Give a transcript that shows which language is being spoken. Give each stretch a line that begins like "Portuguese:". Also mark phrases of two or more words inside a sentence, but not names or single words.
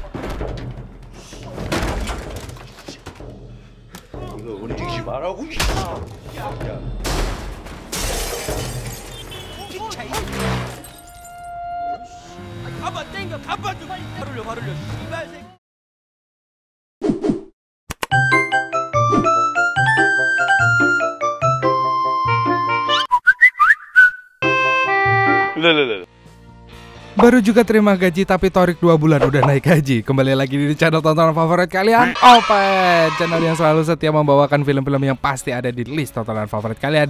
Korean: 이거 움직이지 말라고. 가봐 땡겨 가봐 좀. 바로 올려 씨발 새끼.
Indonesian: Baru juga terima gaji tapi Torik 2 bulan udah naik gaji. Kembali lagi di channel tontonan favorit kalian, Opet, channel yang selalu setia membawakan film-film yang pasti ada di list tontonan favorit kalian.